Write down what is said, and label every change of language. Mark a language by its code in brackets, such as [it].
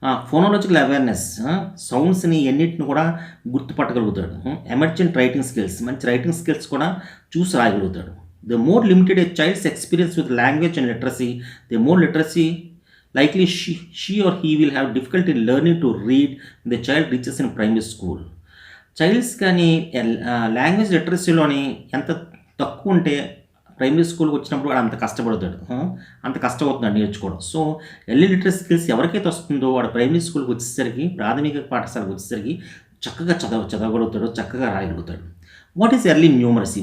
[te] ఫోనాలజికల్ awareness, సౌండ్స్ని ఎన్నిటిని కూడా గుర్తుపట్టగలుగుతాడు. Emergent writing skills, మంచి writing skills కూడా చూసి రాయగలుగుతాడు. [en] The more limited a child's experience with language and literacy, the more literacy likely she or he will have difficulty in learning to read when the child reaches in primary school. [te] Child's కానీ language లిటరసీలోని ఎంత తక్కువ ఉంటే primary స్కూల్కి వచ్చినప్పుడు వాడు అంత కష్టపడతాడు, అంత కష్టమవుతున్నాడు నేర్చుకోవడం. సో ఎర్లీ లిటరసీ స్కిల్స్ ఎవరికైతే వస్తుందో వాడు ప్రైమరీ స్కూల్కి వచ్చేసరికి, ప్రాథమిక పాఠశాలకు వచ్చేసరికి చక్కగా చదవగలుగుతాడు, చక్కగా రాయగలుగుతాడు. [en] What is early numeracy?